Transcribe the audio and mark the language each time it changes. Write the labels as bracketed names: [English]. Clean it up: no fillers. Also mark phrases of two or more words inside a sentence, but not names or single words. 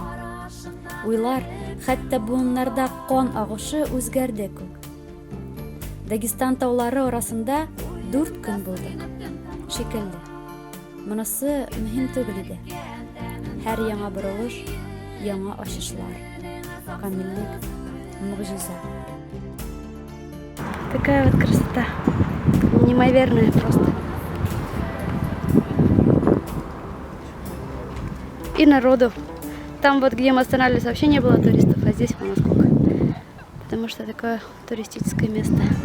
[Tatar] Уйлар, хәтта буыннарда кан агышы үзгәрде күк. Дагестан таулары арасында 4 көн булды. Шикелле. Монысы мөһим түгел иде. Һәр яңа борылыш, яңа ачышлар. Камиллек, мугъҗиза. [Russian] Такая вот красота. Неимоверная просто. И народу. Там вот, где мы останавливались, вообще не было туристов, а здесь вон сколько. Потому что такое туристическое место.